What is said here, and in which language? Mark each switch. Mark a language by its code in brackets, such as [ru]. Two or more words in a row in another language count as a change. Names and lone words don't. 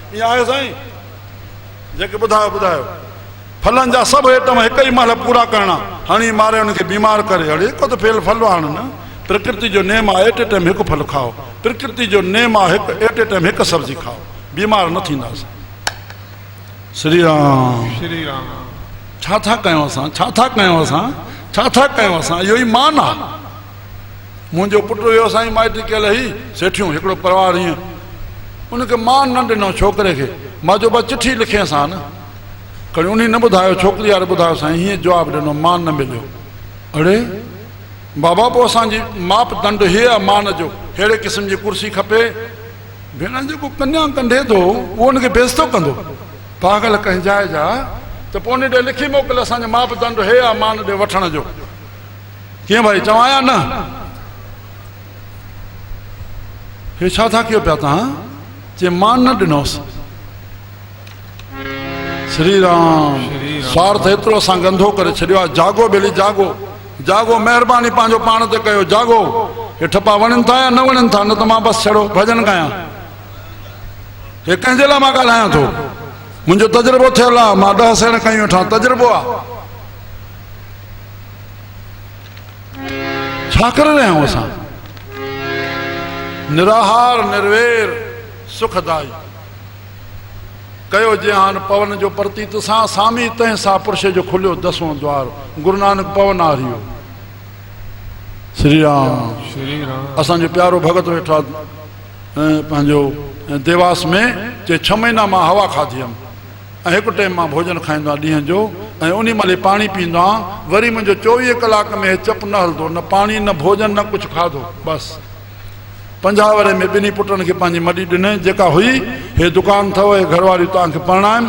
[sd] ईअं आहे साईं? जेके ॿुधायो ॿुधायो, फलनि जा सभु आइटम हिकु ई महिल पूरा करणा, हणी मारे हुनखे बीमार करे। अड़े हिकु त फेल फल हाणे न, प्रकृति जो नेम आहे, [en] at a time [sd] हिकु फल खाओ, प्रकृति जो नेम आहे हिकु [en] at a time [sd] हिकु सब्जी खाओ, बीमार न थींदासीं। श्री राम। श्री राम। छा था कयूं असां, छा था कयूं असां, छा था कयूं असां? इहो ई मान आहे। मुंहिंजो पुटु वियो साईं माइटी कयल ही, सेठियूं हिकिड़ो परिवार, ईअं उनखे मान न ॾिनो छोकिरे खे, मां जो बसि चिठी लिखियसां न, कॾहिं उन न ॿुधायो, छोकिरी वारे ॿुधायो साईं, हीअं जवाबु ॾिनो, मान न मिलियो। अड़े बाबा, पोइ असांजी माप दंड हीअ आहे मान जो, अहिड़े क़िस्म जी कुर्सी खपे। भेण जेको कन्या कंढे थो उहो उनखे बेइज़तो कंदो, पागल कंहिं जाइ जा, त पोइ उन ॾे लिखी मोकिल, असांजो माप दंड हे आहे मान ॾे वठण जो। कीअं भाई, चवां न? हे छा था कयो पिया तव्हां? चए मान न ॾिनोसि। श्री राम। स्वार्थ एतिरो असां गंधो करे छॾियो आहे। जागो बेली, जागो, जागो, महिरबानी पंहिंजो पाण ते कयो, जागो। हे ठपा वणनि था या न वणनि था, न त मां बसि छड़ो भॼन कयां। हे कंहिंजे लाइ मां ॻाल्हायां थो? मुंहिंजो तजुर्बो थियल आहे, मां 10 सेण कयूं वेठा, तजुर्बो आहे। छा करे रहिया आहियूं असां? निराहार निर्वेर सुखदाई कयो जहान पवन जो प्रतीत सां, सामी तंहिं सां पुरुष जो खुलियो 10वां द्वार, गुरु नानक पवन आरियो। श्री राम। श्री राम। असांजो प्यारो भगत वेठो पंहिंजो देवास में, चए 6 महीना मां हवा खाधी हुअमि ऐं हिकु टाइम मां भोजन खाईंदो आहियां ॾींहं जो, ऐं उन महिल पाणी पीअंदो आहियां। वरी मुंहिंजो 24 कलाक में चप न हलंदो, न पाणी न भोजन न कुझु खाधो। बसि 50 वरे में ॿिन्ही पुटनि खे पंहिंजी मॾी ॾिनई, जेका हुई हे दुकान अथव, हे घरवारी तव्हांखे परिणाम।